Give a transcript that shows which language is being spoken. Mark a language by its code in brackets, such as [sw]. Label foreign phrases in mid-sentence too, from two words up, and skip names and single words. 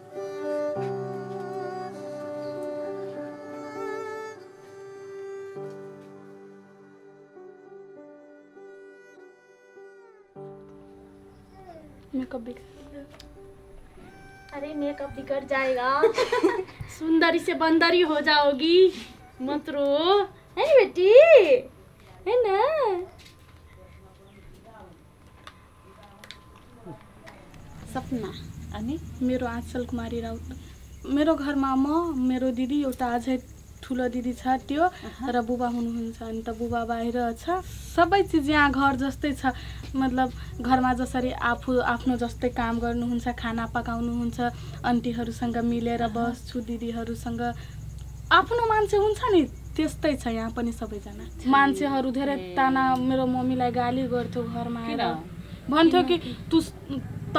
[hi] मेकअप बिगड़ अरे मेकअप बिगड़ जाएगा सुंदरी से बंदरी हो जाओगी मत रो है नी बेटी है ना [ne] सपना अनि मेरो आँचल कुमारी राउत मेरो घरमा म मेरो दिदी एउटा अझै ठुलो दिदी छ त्यो र बुबा हुनुहुन्छ अनि त बुबा बाहिर छ सबै चीज यहाँ घर जस्तै छ मतलब घरमा जसरी आफ्नो जस्तै काम गर्नुहुन्छ खाना पकाउनुहुन्छ आन्टीहरूसँग मिलेर बस्छु दिदीहरूसँग आफ्नो मान्छे हुन्छ नि त्यस्तै छ यहाँ पनि सबैजना मान्छेहरू धेरै ताना मेरो मम्मीलाई गाली गर्थ्यो घरमा आएर भन्थ्यो कि तु त